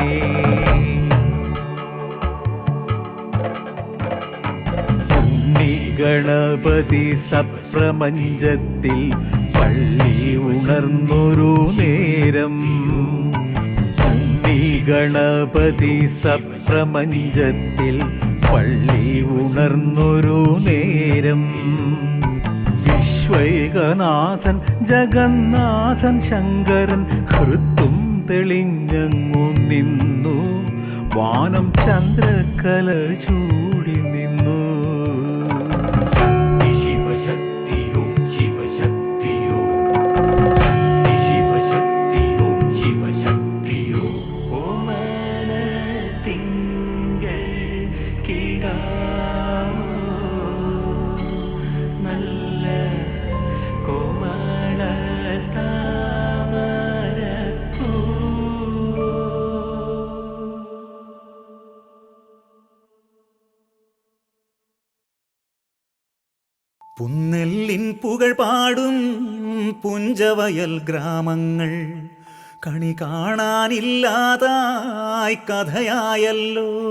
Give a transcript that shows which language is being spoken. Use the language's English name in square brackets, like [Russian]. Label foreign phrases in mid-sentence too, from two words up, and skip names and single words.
[Malayalam] ഉണ്ണി ഗണപതി സപ്രപഞ്ചത്തിൽ പള്ളി ഉണർന്നൊരു നേരം ഉണ്ണി ഗണപതി സപ്രപഞ്ചത്തിൽ പള്ളി ഉണർന്നൊരു നേരം വിശ്വൈകനാഥൻ ജഗന്നാഥൻ ശങ്കരൻ ഹൃത്തും തെളിഞ്ഞങ്ങു നിന്നു വാനം ചന്ദ്രക്കല ചൂടി നിന്നു [Sanskrit] शिव शक्ति ओम शिव शक्ति ओम शक्ति शिव शक्ति ओम शिव शक्ति ओम [Malayalam] തിങ്കൾ നല്ല കോമള പുന്നെല്ലിൻ പുകൾ പാടും പുഞ്ചവയൽ ഗ്രാമങ്ങൾ കണി കാണാനില്ലാതായി കഥയായല്ലോ.